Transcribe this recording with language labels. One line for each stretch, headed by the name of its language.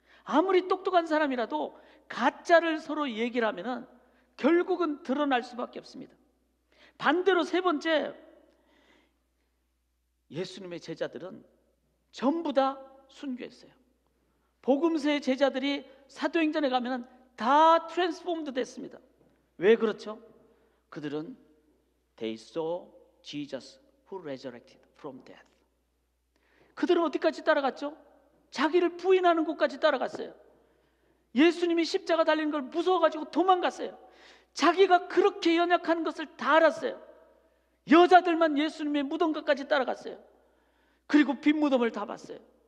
Korean: 아무리 똑똑한 사람이라도 가짜를 서로 얘기를 하면은 결국은 드러날 수밖에 없습니다. 반대로 세 번째, 예수님의 제자들은 전부 다 순교했어요. 복음서의 제자들이 사도행전에 가면은 다 트랜스포음드 됐습니다. 왜 그렇죠? 그들은
English: They saw Jesus who resurrected from death.
Korean: 그들은 어디까지 따라갔죠? 자기를 부인하는 곳까지 따라갔어요. 예수님이 십자가 달리는 걸 무서워가지고 도망갔어요. 자기가 그렇게 연약한 것을 다 알았어요. 여자들만 예수님의 무덤가까지 따라갔어요. 그리고 빈 무덤을 다 봤어요.